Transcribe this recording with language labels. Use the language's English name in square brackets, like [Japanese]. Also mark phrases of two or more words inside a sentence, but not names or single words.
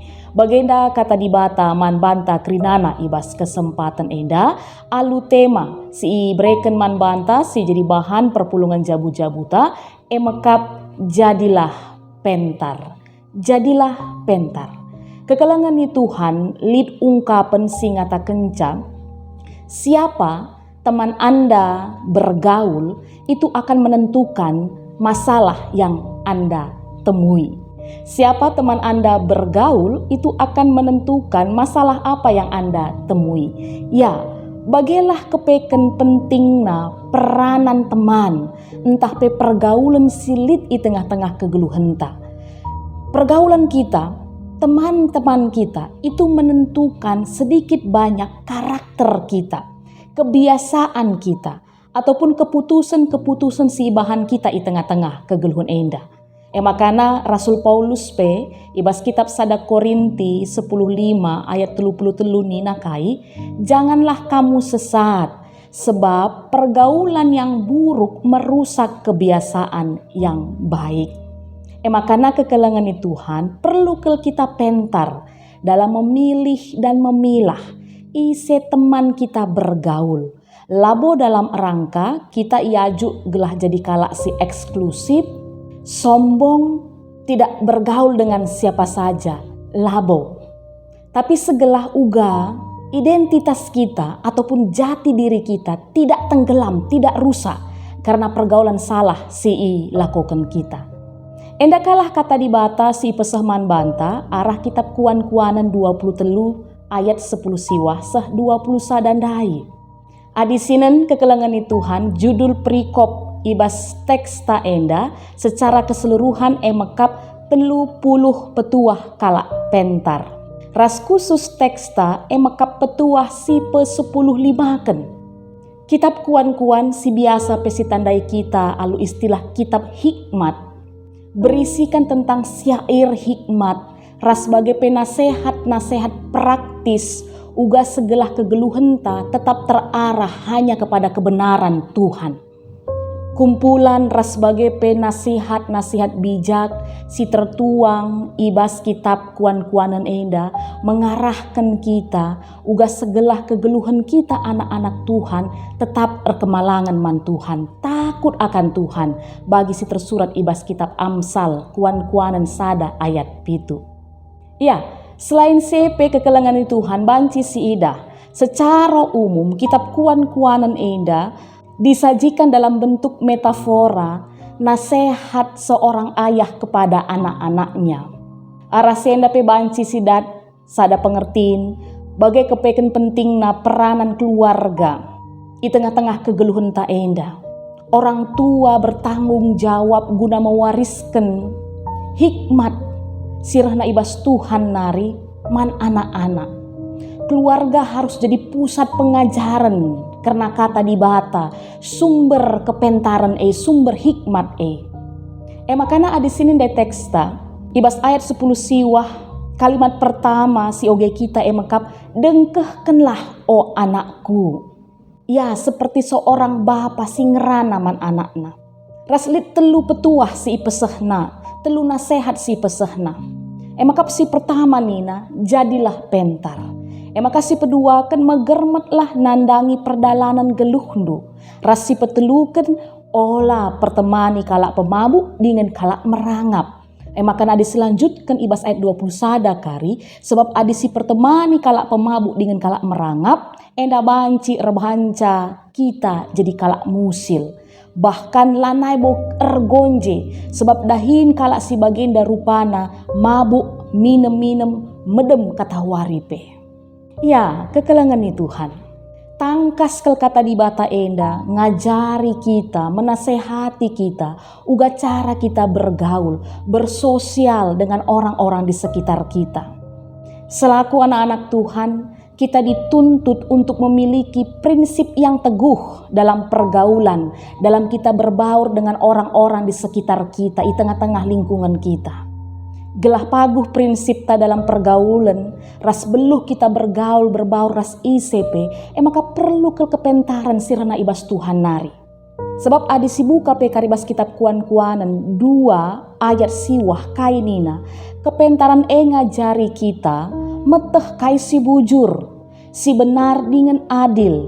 [Batak Karo] Bagenda kata di bata man banta krinana ibas kesempatan enda alu tema si breken man banta si jadi bahan perpulungan jabu-jabuta emekap jadilah pentar. Jadilah pentar. Kekelengan ni Tuhan lid ungkapan singata kencang, [Indonesian] siapa teman Anda bergaul itu akan menentukan masalah yang Anda temui. Siapa teman Anda bergaul itu akan menentukan masalah apa yang Anda temui. Ya, [Batak Karo] bagelah kepeken pentingna peranan teman, entah pe pergaulan silit i tengah-tengah kegeluhan ta. [Indonesian] Pergaulan kita, teman-teman kita itu menentukan sedikit banyak karakter kita, kebiasaan kita, ataupun keputusan-keputusan [Batak Karo] si bahan [Indonesian] kita di tengah-tengah [Batak Karo] kegeluhan enda. Makana Rasul Paulus pe ibas kitab 1 Korinti 10:5 ayat 33 ni nakai, [Indonesian] janganlah kamu sesat, sebab pergaulan yang buruk merusak kebiasaan yang baik. [Batak Karo] Makana kekelengan [Indonesian] Tuhan perlu kita pentar dalam memilih dan memilah ise teman kita bergaul. [Batak Karo] Labo [Indonesian] dalam rangka kita [Batak Karo] iaju gelah jadi kalak si eksklusif, sombong, [Indonesian] tidak bergaul dengan siapa saja, [Batak Karo] labo. [Indonesian] Tapi [Batak Karo] segelah uga [Indonesian] identitas kita ataupun jati diri kita tidak tenggelam, tidak rusak karena pergaulan salah si lakukan kita. [Batak Karo] Enda kalah kata di bata si pesahman banta arah kitab Kuan-Kuanen 23 ayat 10 siwah seh 20 sadandai. Adisinen kekelengan Tuhan judul perikop ibas teks ta enda secara keseluruhan emekap 30 petuah kalak pentar. Ras khusus teksta emekap petuah si pe-10 limaken. Kitab Kuan-Kuan si biasa pesitandai kita alu istilah kitab hikmat, [Indonesian] berisikan tentang syair hikmat, [Batak Karo] ras sebagai penasehat-nasehat praktis, uga segelah kegeluhan ta [Indonesian] tetap terarah hanya kepada kebenaran Tuhan. Kumpulan ras sebagai penasihat-nasihat bijak, [Batak Karo] si tertuang ibas kitab Kuan-Kuanen enda [Indonesian] mengarahkan kita, [Batak Karo] uga segelah kegeluhan kita anak-anak Tuhan tetap erkemalangan man Tuhan, [Indonesian] takut akan Tuhan, [Batak Karo] bagi si tersurat ibas kitab Amsal Kuan-Kuanen sada ayat 7. [Indonesian] Ya, selain CP [Batak Karo] kekelengan Tuhan banci si ida, [Indonesian] secara umum kitab Kuan-Kuanen enda disajikan dalam bentuk metafora nasihat seorang ayah kepada anak-anaknya. [Batak Karo] Arasenda pe banci sidat sada pengertiin bagai kepeken pentingna peranan keluarga di tengah-tengah kegeluhan ta enda. [Indonesian] Orang tua bertanggung jawab guna mewariskan hikmat [Batak Karo] sirahna ibas Tuhan nari man [Indonesian] anak-anak. Keluarga harus jadi pusat pengajaran karena [Batak Karo] kata di bata [Indonesian] sumber kepentaran sumber hikmat makanya ada sini [Batak Karo] di teksta ibas ayat 10 siwah [Indonesian] kalimat pertama [Batak Karo] si oge kita mekap dengkehkenlah o anakku. [Indonesian] Ya seperti seorang bapa [Batak Karo] si ngerana man anakna. Raslit telu petuah si pesehna, telu nasehat si pesehna. Makap si pertama nina jadilah pentar. Maka si kedua kan megermetlah nandangi perdalanan geluhndu. Ras si peteluken olah pertemani kalak pemabuk dengan kalak merangap. Maka adi selanjutkan ibas ayat 20 sadakari sebab adi si pertemani kalak pemabuk dengan kalak merangap enda banci rebanca kita jadi kalak musil. Bahkan lanai bo ergonje sebab dahin kalak si bagenda rupana mabuk minem-minem medem kata waripe. Ya kekelengan nih Tuhan. Tangkas kel kata di bata enda ngajari kita, [Indonesian] menasehati kita, uga cara kita bergaul, bersosial dengan orang-orang di sekitar kita. Selaku anak-anak Tuhan, kita dituntut untuk memiliki prinsip yang teguh dalam pergaulan, dalam kita berbaur dengan orang-orang di sekitar kita, di tengah-tengah lingkungan kita. [Batak Karo] Gelah paguh prinsip ta [Indonesian] dalam pergaulan, [Batak Karo] ras beluh kita berbaur ras ICP, maka perlu kepentaran sirana ibas Tuhan nari. Sebab adi si buka pe karibas kitab kuan-kuanan 2 ayat siwah kainina, kepentaran ngajari kita meteh kai si bujur, si [Indonesian] benar dengan adil.